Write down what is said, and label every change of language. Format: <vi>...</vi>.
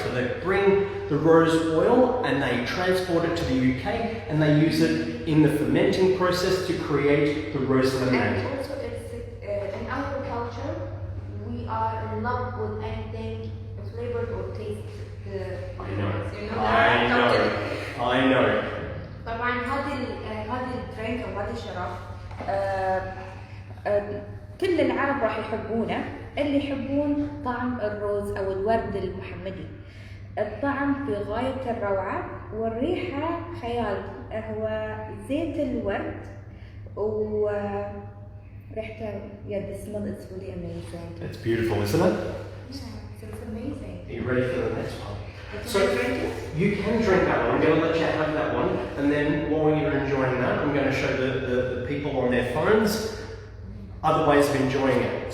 <en>So they bring the rose oil and they transport it to the UK and they use it in the fermenting process to create the rose lemonade. And also it's in our culture, we are in love with anything flavored or taste. I know. You know I know.</en> <ar>طبعا هذه الدرينك او هذه الشراب كل العرب راح يحبونه، اللي يحبون طعم الروز او الورد المحمدي. الطعم في غاية الروعة والريحة خيال. هو زيت الورد وريحته</ar> <en>the smell is really amazing. It's beautiful, isn't it? Yeah, it's amazing. Are you ready for the next one? So You can drink that one. I'm going to let you have that one, and then while you're enjoying that, I'm going to show the people on their phones other ways of enjoying it.</en>